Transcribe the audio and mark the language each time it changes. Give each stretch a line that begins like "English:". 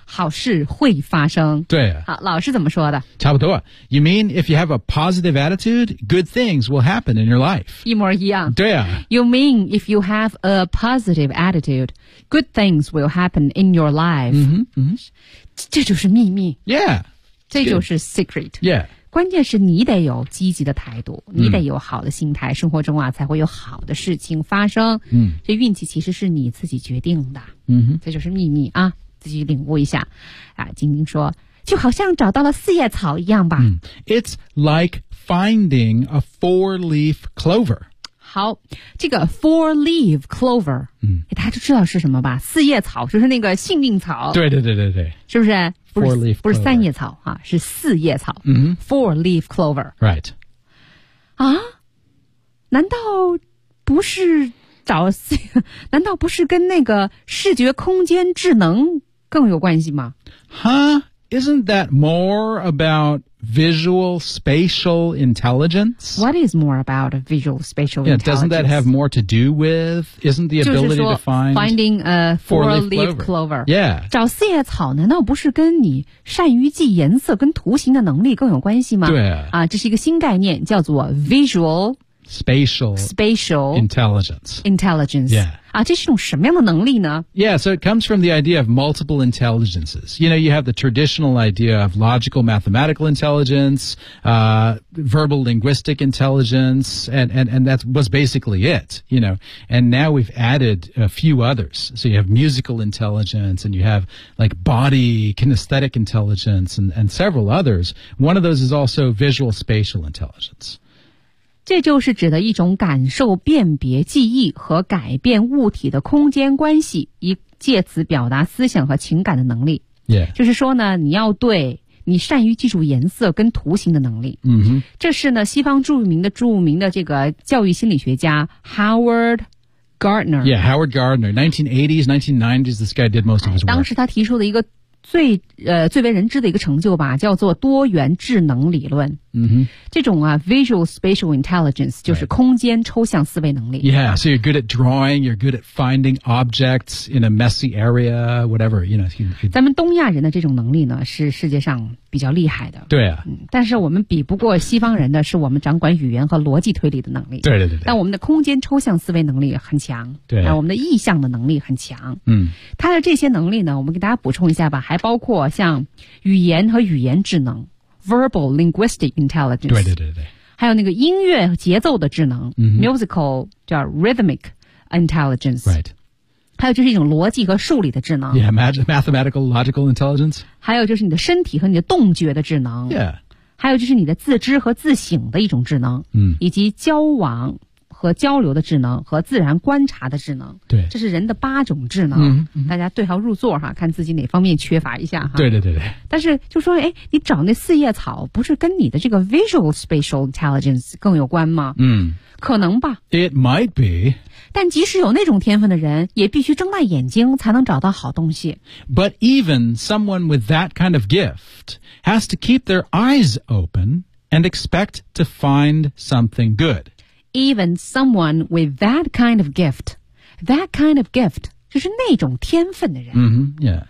Chinese: 好事会发生。对啊。好老师怎么说的差不多。
English: You mean, if you have a positive attitude, good things will happen in your life.
Chinese: 一模一样。对啊。
English: You mean, if you have a positive attitude,Good things will happen in your life. 嗯哼，嗯，
Chinese: 这就是秘密。
English: Yeah,
Chinese: 这就是 secret.
English: Yeah,
Chinese: 关键是你得有积极的态度，你得有好的心态，生活中啊才会有好的事情发生。嗯，这运气其实是你自己决定的。嗯哼，这就是秘密啊，自己领悟一下。啊，晶晶说，就好像找到了四叶草一样吧。
English: 嗯、It's like finding a four-leaf clover.
Chinese: 好这个 four-leaf clover,、嗯、大家都知道是什么吧四叶草就是那个幸运草。对对对对对。是不是
English: four-leaf clover.
Chinese: 不是三叶草、啊、是四叶草。嗯、
English: four-leaf clover. Right.
Chinese: 啊难道不是找四难道不是跟那个视觉空间智能更有关系吗
English: Huh? Isn't that more aboutvisual spatial intelligence? What is more about visual spatial yeah, intelligence? Doesn't that have more to do with, isn't the ability to find finding a four-leaf clover? Yeah.
Chinese: 找四叶草难道不是跟你善于记颜色跟图形的能力更有关系吗？对啊。这是一个新概念叫做 visual
English: spatial intelligence. Yeah.
Chinese: 啊这是一种什么样的能力呢
English: Yeah, so it comes from the idea of multiple intelligences. You know, you have the traditional idea of logical mathematical intelligence, verbal linguistic intelligence, and that was basically it, you know. And now we've added a few others. So you have musical intelligence, and you have like body kinesthetic intelligence, and several others. One of those is also visual spatial intelligence.
Chinese: 这就是指的一种感受辨别记忆和改变物体的空间关系以借此表达思想和情感的能力、
English: yeah.
Chinese: 就是说呢你要对你善于记住颜色跟图形的能力、 mm-hmm. 这是呢西方著名的这个教育心理学家 Howard Gardner
English: Yeah, Howard Gardner 1980s, 1990s this guy did most of his work
Chinese: 当时他提出的一个最为人知的一个成就吧叫做多元智能理论、 mm-hmm. 这种啊 visual spatial intelligence 就是空间抽象思维能力、
English: right. Yeah, so you're good at drawing you're good at finding objects in a messy area whatever you know, you,
Chinese: 咱们东亚人的这种能力呢是世界上比较厉害的对啊、嗯、但是我们比不过西方人的是我们掌管语言和逻辑推理的能力对对对对但我们的空间抽象思维能力很强对、啊、我们的意象的能力很强嗯，它的这些能力呢我们给大家补充一下吧还包括像语言和语言智能
English: Verbal linguistic intelligence
Chinese: 对对对对还有那个音乐节奏的智能、嗯、
English: Musical 叫 rhythmic intelligence Right
Chinese: 还有就是一种逻辑和数理的智能
English: Yeah, mathematical, logical intelligence
Chinese: 还有就是你的身体和你的动觉的智能
English: Yeah
Chinese: 还有就是你的自知和自省的一种智能、嗯、以及交往和和交流的智能和自然观察的智能，对，这是人的八种智能。嗯嗯，大家对号入座哈，看自己哪方面缺乏一下哈。对对对对。但是就说，哎，你找那四叶草，不是跟你的这个 visual spatial intelligence 更有关吗？嗯，可能吧。
English: It might be。
Chinese: 但即使有那种天分的人，也必须睁大眼睛才能找到好东西。
English: But even someone with that kind of gift has to keep their eyes open and expect to find something good. Even someone with that kind of gift, that kind of gift,
Chinese: 就是那种天分的人。
English: Mm-hmm, yeah.